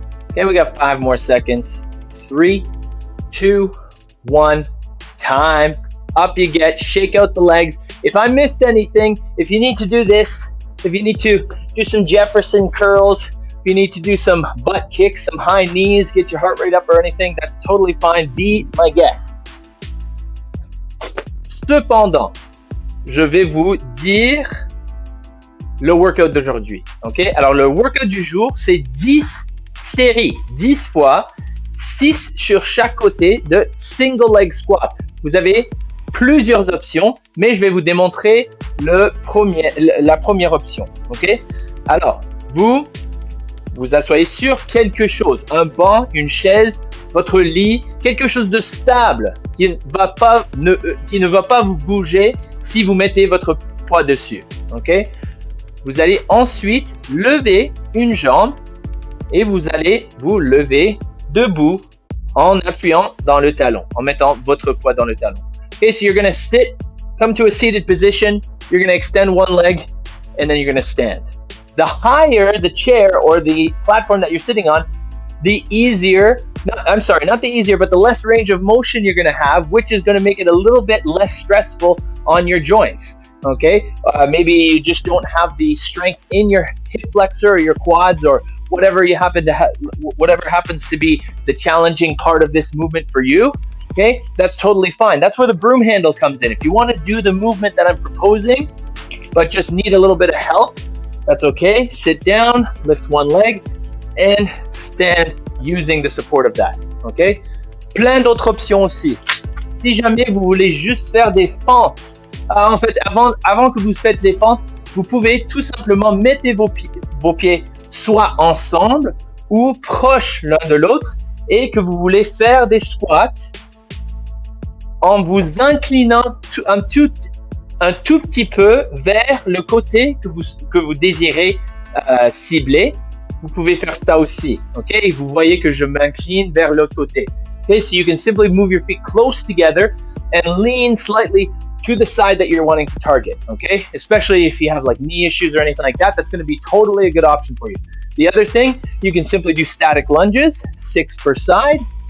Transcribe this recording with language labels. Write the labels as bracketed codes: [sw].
[en] Okay, we got 5 more seconds. 3, 2, 1, time. Up you get, shake out the legs. If I missed anything, if you need to do this, if you need to do some Jefferson curls, if you need to do some butt kicks, some high knees, get your heart rate up or anything, that's totally fine. Be my guest. [fr] Cependant, je vais vous dire le workout d'aujourd'hui. Ok? Alors, le workout du jour, c'est 10 séries, 10 fois, 6 sur chaque côté de single leg squat. Vous avez plusieurs options, mais je vais vous démontrer la première option. Ok? Alors, vous asseyez sur quelque chose, un banc, une chaise, votre lit, quelque chose de stable qui ne va pas vous bouger si vous mettez votre poids dessus. Ok? Vous allez ensuite lever une jambe et vous allez vous lever debout en appuyant dans le talon, en mettant votre poids dans le talon. [en] Okay, so you're going to come to a seated position, you're going to extend one leg, and then you're going to stand. The higher the chair or the platform that you're sitting on, the easier, not the easier, but the less range of motion you're going to have, which is going to make it a little bit less stressful on your joints. Okay, maybe you just don't have the strength in your hip flexor or your quads or whatever you happen to have, whatever happens to be the challenging part of this movement for you. Okay, that's totally fine. That's where the broom handle comes in. If you want to do the movement that I'm proposing, but just need a little bit of help, that's okay. Sit down, lift one leg, and stand using the support of that. [fr] OK? Plein d'autres options aussi. Si jamais vous voulez juste faire des fentes, en fait, avant que vous faites les fentes, vous pouvez tout simplement mettre vos pieds soit ensemble ou proches l'un de l'autre et que vous voulez faire des squats en vous inclinant un tout petit peu vers le côté que vous désirez cibler. Vous pouvez faire ça aussi, OK? Et vous voyez que je m'incline vers l'autre côté. [en] Okay, so you can simply move your feet close together and lean slightly to the side that you're wanting to target, okay? Especially if you have like knee issues or anything like that, that's going to be totally a good option for you. The other thing, you can simply do static lunges, 6 per side.